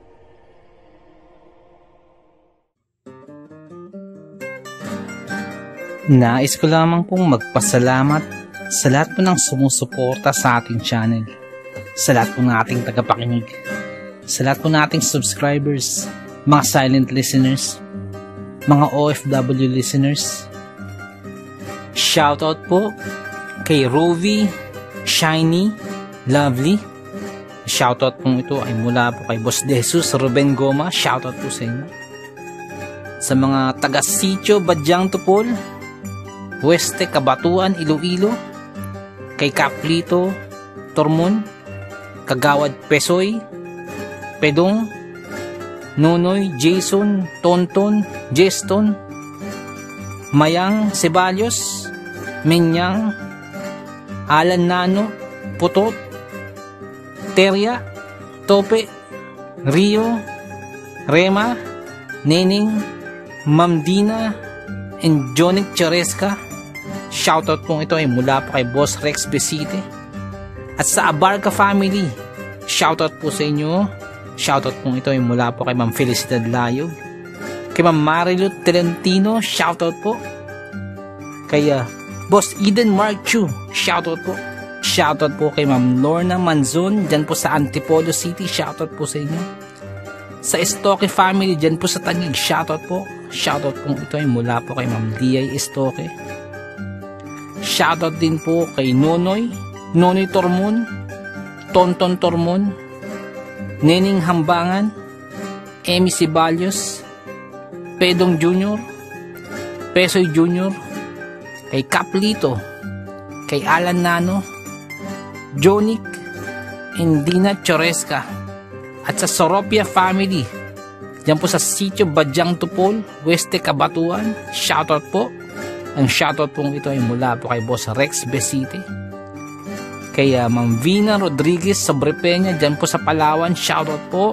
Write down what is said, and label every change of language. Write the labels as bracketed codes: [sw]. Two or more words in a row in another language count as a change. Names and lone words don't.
[tl] Nais ko lamang pong magpasalamat sa lahat po ng sumusuporta sa ating channel, sa lahat po ng ating tagapakinig, sa lahat po ng ating subscribers, mga [en] silent listeners, [tl] mga [en] OFW listeners. [tl] Shoutout po kay Rovi, Shiny, Lovely. Shoutout po ito ay mula po kay Boss De Jesus, Ruben Goma. Shoutout po sa inyo. Sa mga taga-Sitio, Badyang Tupol, Weste, Kabatuan, Iloilo, kay Caplito, Tormon, Kagawad, Pesoy, Pedong, Nonoy, Jason, Tonton, Jeston, Mayang, Ceballos, Menyang, Alan Nano, Putot, Terya, Tope, Rio, Rema, Neneng, Ma'am Dina, and Jonic Charesca. Shoutout pong ito ay mula po kay Boss Rex Besite. At sa Abarca family, shoutout po sa inyo. Shoutout pong ito ay mula po kay Ma'am Felicidad Layog. Kay Ma'am Marilu Trentino, shoutout po. Kay Boss Eden Mark Chu, shoutout po. Shoutout po kay Ma'am Lorna Manzon, dyan po sa Antipolo City, shoutout po sa inyo. Sa Estoque family, dyan po sa Taguig, shoutout po. Shoutout po ito ay mula po kay Ma'am Liay Estoque. Shoutout din po kay Nonoy, Nonoy Tormon, Tonton Tormon, Neneng Hambangan, Emi Ceballos, Pedong Jr., Pesoy Jr., kay Caplito, kay Alan Nano, Jonic, Indina Choresca, at sa Soropia family, dyan po sa Sitio Badyang Tupol, Weste Cabatuan, shoutout po. Ang shoutout pong ito ay mula po kay Boss Rex Besite. Kay Ma'am Vina Rodriguez Sobrepeña, dyan po sa Palawan, shoutout po.